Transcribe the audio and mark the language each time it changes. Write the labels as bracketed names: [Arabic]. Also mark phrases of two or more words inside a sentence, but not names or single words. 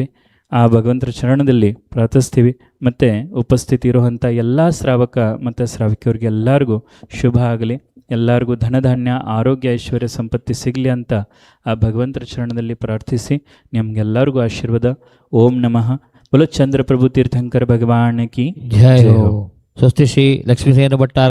[Kannada] ಆ ಭಗವಂತರ ಚರಣದಲ್ಲಿ ಪ್ರಾರ್ಥಿಸ್ತೀವಿ. ಮತ್ತು ಉಪಸ್ಥಿತಿ ಇರುವಂಥ ಎಲ್ಲ ಶ್ರಾವಕ ಮತ್ತು ಶ್ರಾವಿಕಿಯವ್ರಿಗೆ ಎಲ್ಲರಿಗೂ ಶುಭ ಆಗಲಿ, ಎಲ್ಲರಿಗೂ ಧನಧಾನ್ಯ ಆರೋಗ್ಯ ಐಶ್ವರ್ಯ ಸಂಪತ್ತಿ ಸಿಗಲಿ ಅಂತ ಆ ಭಗವಂತರ ಚರಣದಲ್ಲಿ ಪ್ರಾರ್ಥಿಸಿ ನಿಮಗೆಲ್ಲರಿಗೂ ಆಶೀರ್ವಾದ. [Sanskrit] ಓಂ ನಮಃ. [Hindi] बोलो चंद्र प्रभु तीर्थंकर भगवान की जय हो। स्वस्ति श्री लक्ष्मीसेन भट्टारक